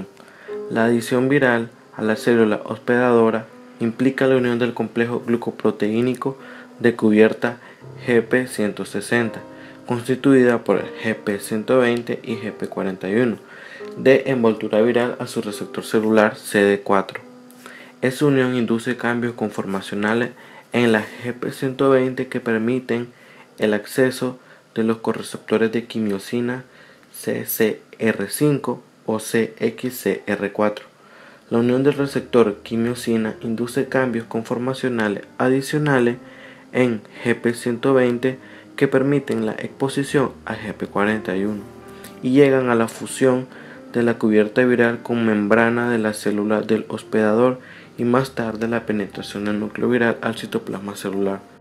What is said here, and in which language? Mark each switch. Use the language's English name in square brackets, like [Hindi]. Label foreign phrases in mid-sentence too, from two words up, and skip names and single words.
[Spanish] La adición viral a la célula hospedadora implica la unión del complejo glucoproteínico de cubierta GP160, constituida por el GP120 y GP41, de envoltura viral a su receptor celular CD4. Esa unión induce cambios conformacionales en la GP120 que permiten el acceso de los correceptores de quimiosina CCR5 o CXCR4. La unión del receptor quimiosina induce cambios conformacionales adicionales en GP120 que permiten la exposición a GP41 y llegan a la fusión de la cubierta viral con membrana de la célula del hospedador y más tarde la penetración del núcleo viral al citoplasma celular.